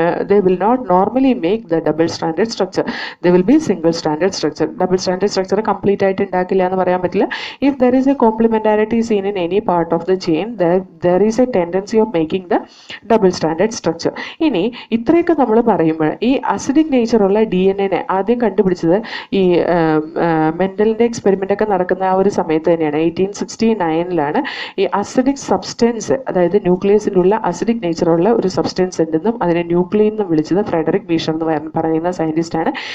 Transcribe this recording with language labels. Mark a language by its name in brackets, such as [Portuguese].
[English] They will not normally make the double stranded structure. They will be single stranded structure. [Malayalam] Double stranded structure complete ആയിട്ട് ഉണ്ടാക്കില്ല എന്ന് പറയാൻ പറ്റില്ല. [English] If there is a complementarity seen in any part of the chain, there is a tendency of making the double stranded structure. [Malayalam] ഇനി ഇത്രയൊക്കെ നമ്മൾ പറയുമ്പോൾ ഈ അസിഡിക് നേച്ചറുള്ള DNA ആദ്യം കണ്ടുപിടിച്ചത് ഈ മെൻഡലിൻ്റെ എക്സ്പെരിമെൻ്റ് ഒക്കെ നടക്കുന്ന ആ ഒരു സമയത്ത് തന്നെയാണ്. 1869 ഈ അസിഡിക് സബ്സ്റ്റൻസ്, അതായത് ന്യൂക്ലിയസിലുള്ള അസിഡിക് നേച്ചറുള്ള ഒരു സബ്സ്റ്റൻസ് ഉണ്ടെന്നും അതിനെ ന്യൂക്ലിയൻ എന്നും വിളിച്ചത് ഫ്രെഡറിക് ബീഷർ എന്ന് പറയുന്ന സയൻറ്റിസ്റ്റാണ്.